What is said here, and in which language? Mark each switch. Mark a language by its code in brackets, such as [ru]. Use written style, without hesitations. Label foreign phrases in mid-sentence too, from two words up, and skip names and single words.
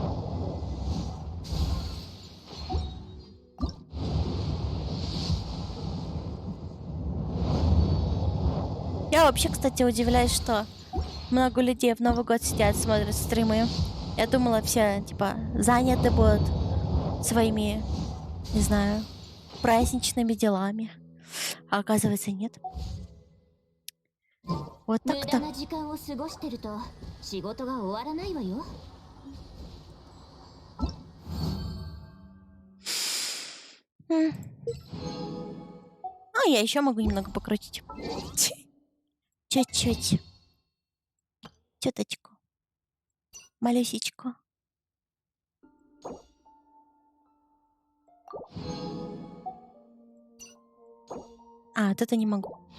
[ru] Я вообще, кстати, удивляюсь, что много людей в Новый год сидят, смотрят стримы. Я думала, все, типа, заняты будут своими, не знаю, праздничными делами. А оказывается, нет. Вот [ja] 無 [ru] так-то. [ja] 駄な時間を過ごしてると仕事が終わらないわよ。 [ru] А, я еще могу немного покрутить. Чуть-чуть. Чуточку. Малюсечку. А, вот это не могу.